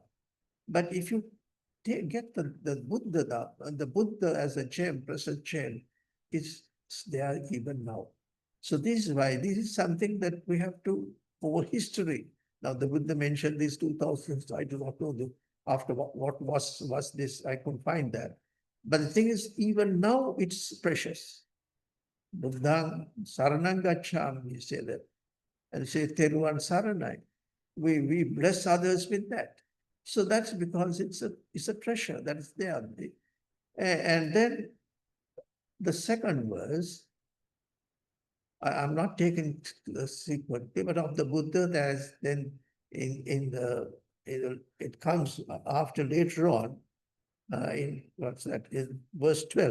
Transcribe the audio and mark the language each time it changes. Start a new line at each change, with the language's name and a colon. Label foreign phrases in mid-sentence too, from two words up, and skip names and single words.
English: But if you get the Buddha as a gem, precious gem, it's there even now. So this is why this is something that we have to, over history. Now the Buddha mentioned these 2000, I do not know after what was this, I couldn't find that. But the thing is, even now it's precious.
Pali: Buddhang saranang gacchami,
English: we say that. And say
Sinhala: තෙරුවන් සරණයි.
English: We bless others with that. So that's because it's a treasure that is there. And then the second verse, I'm not taking the sequence, but of the Buddha, there's then in it comes after later on, in what's that, in verse 12.